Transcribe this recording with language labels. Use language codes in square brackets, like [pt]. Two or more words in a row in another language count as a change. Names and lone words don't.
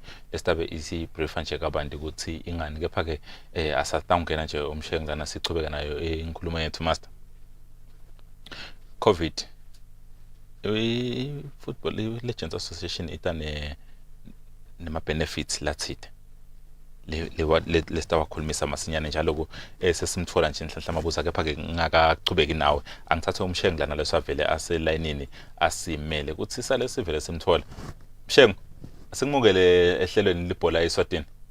[ss] Estabe isi brief nje kabantu ukuthi ingani kepha ke asatangena nje umshengana sichubeka nayo inkulumo yethu master. COVID Football Legends Association itane nema benefits lathide. Le sitawakhulumisa masinyane njalo ku sesimthola nje Nhlanhla Mabuza kepha ke ngakachubeki nawe angithathe umshengu lana lesavele aselayinini asimele kuthi sale sivele simthola mshengu asingimukele ehlelweni Libhola Eswatini.